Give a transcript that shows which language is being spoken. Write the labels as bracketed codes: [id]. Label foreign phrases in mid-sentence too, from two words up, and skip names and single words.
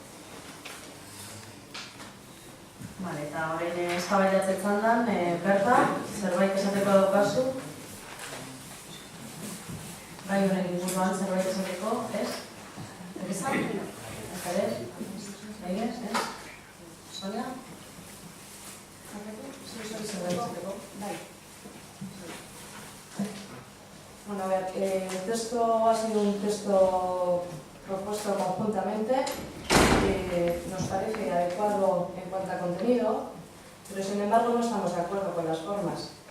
[eu] Vale, eta orain eztabaidatzen izan dan, Berta, zerbait esateko daukazu? Gai honen inguruan zerbait esateko, ez? Egizan? Ez? Sonia? [es] Bueno, a ver, el texto ha sido un texto propuesto conjuntamente, nos parece adecuado en cuanto a contenido, pero sin embargo no estamos de acuerdo con las formas.